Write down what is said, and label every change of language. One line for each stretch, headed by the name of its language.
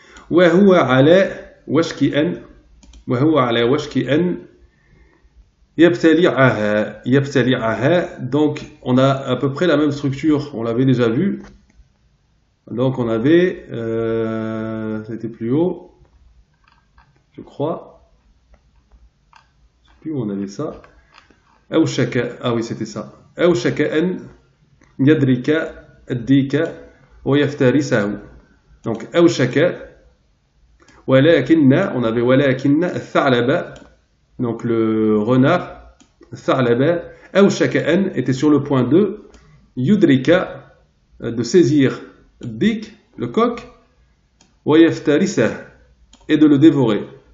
Arabic: وهو على وشك أن وهو على وشك أن يبتلعها.
French: Donc on a à peu près la même structure, on l'avait déjà vu. Donc on avait c'était plus haut, je crois, je sais plus où on avait ça. أوشك, ah oui c'était ça.
Arabic: أوشك أن يدرك الديك ويفترسه.
French: Donc أوشك, ولكن, on avait ولكن الثعلب, donc le renard, الثعلب,
Arabic: أوشك أن
French: était sur le point de يدرك, de saisir dik, le coq, ويفترسه, et de le dévorer.